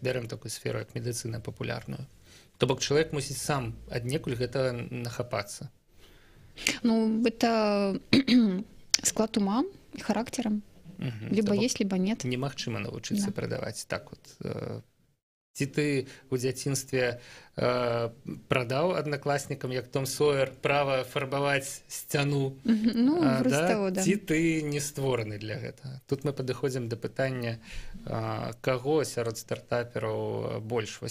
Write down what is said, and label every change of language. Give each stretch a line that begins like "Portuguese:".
Belarusian: Бярем такую сферу, як медыцына папулярную. То бок чалавек мусіць сам аднекуль гэта нахапацца.
Russian: Это склад ума и характера. Либо есть, либо нет.
Belarusian: Немагчыма навучыцца прадаваць так Ці ты у дзяцінстве прадаў аднакласнікам, як Том Сойер, права фарбаваць сцяну? Ці ты не створаны для гэтага? Тут мы падыходзім да пытання, каго сярод стартапераў больш.